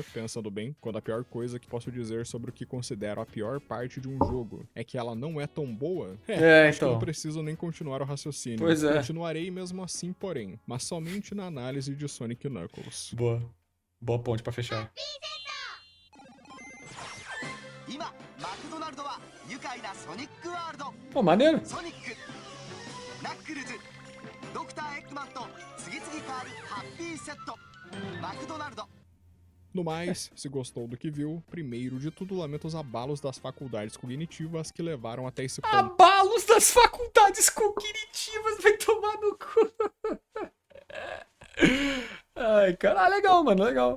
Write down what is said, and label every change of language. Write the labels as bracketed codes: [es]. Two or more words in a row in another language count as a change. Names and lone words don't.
[pt] Pensando bem, quando a pior coisa que posso dizer sobre o que considero a pior parte de um jogo é que ela não é tão boa, acho que não preciso nem continuar o raciocínio. Pois é. Continuarei mesmo assim, porém, mas somente na análise de Sonic Knuckles. Boa ponte pra fechar. [ja] 快なソニックワールド [pt] Pô, maneiro. [ja] ソニックナックルズドクターエッグマンと次々変わるハッピーセットマクドナルド [pt] No mais, se gostou do que viu, primeiro de tudo lamento os abalos das faculdades cognitivas que levaram até esse ponto. Abalos das faculdades cognitivas, vai tomar no cu. Ai, cara, legal, mano, legal.